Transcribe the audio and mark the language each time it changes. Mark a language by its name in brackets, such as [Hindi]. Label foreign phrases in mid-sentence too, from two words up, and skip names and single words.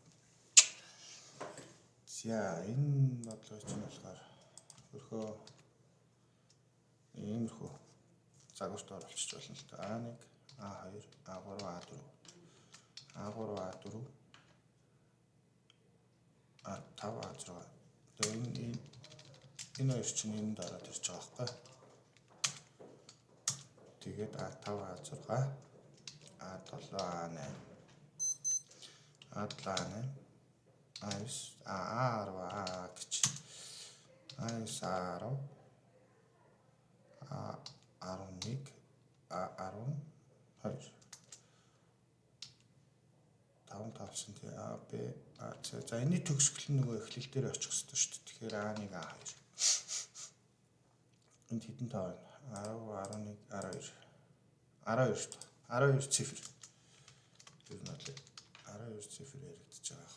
[Mongolian] За энэ бодлогоч нь болохоор өөрхөө иймэрхүү загварт оруулчих болно л да. A1, A2, A3, A4. A3, A4, A5, A6. Тэгээд энэ хоёр чинь энд ороод ирж байгаа байхгүй. Тэгээд A5, A6, A7, A8, A7, A8, A9, A10, A гэж. A9, A10, A11, A12. 5 тавсан тий А, Б, А, С. За энэний төгсгөл нь нөгөө эхлэл дээр очих хэрэгтэй шүү дээ. Тэгэхээр A1, A2. Энд хэдэн тоо байна? 10, 11, 12. 12 цифр. Тэр нь бол 12 цифр яригдчихэж байгаа.